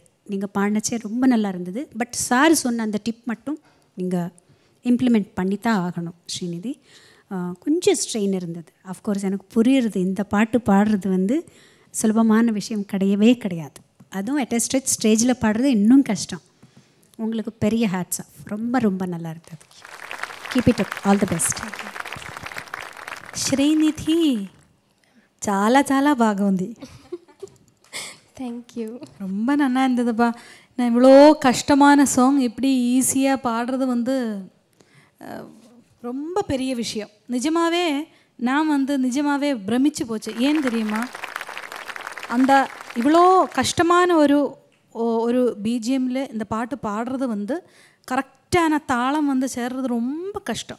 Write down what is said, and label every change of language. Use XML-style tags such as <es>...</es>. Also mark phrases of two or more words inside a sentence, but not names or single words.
<ta>நீங்கள் பாடினச்சே ரொம்ப நல்லா இருந்தது. பட் சார் சொன்ன அந்த டிப் மட்டும் நீங்கள் இம்ப்ளிமெண்ட் பண்ணித்தான் ஆகணும் ஸ்ரீநிதி. கொஞ்சம் ஸ்ட்ரெயின் இருந்தது. அஃப்கோர்ஸ் எனக்கு புரியுறது, இந்த பாட்டு பாடுறது வந்து சுலபமான விஷயம் கிடையவே கிடையாது. அதுவும்</ta> <en>at a stageil</en> <ta>பாடுறது இன்னும் கஷ்டம். உங்களுக்கு பெரிய</ta> <en>hats off.</en> <ta>ரொம்ப ரொம்ப நல்லா இருந்தது.</ta> <en>Keep it up. All the best.</en> <te>శ్రీనిధి చాలా చాలా బాగా ఉంది.</te> <en>தேங்க்யூ.</en> <ta>ரொம்ப நல்லா இருந்ததுப்பா. நான் இவ்வளோ கஷ்டமான சாங் எப்படி ஈஸியாக பாடுறது வந்து ரொம்ப பெரிய விஷயம். நிஜமாகவே நான் வந்து நிஜமாகவே பிரமிச்சு போச்சு. ஏன் தெரியுமா, அந்த இவ்வளோ கஷ்டமான ஒரு பிஜிஎம்மில் இந்த பாட்டு பாடுறது வந்து கரெக்டான தாளம் வந்து சேர்றது ரொம்ப கஷ்டம்.</ta>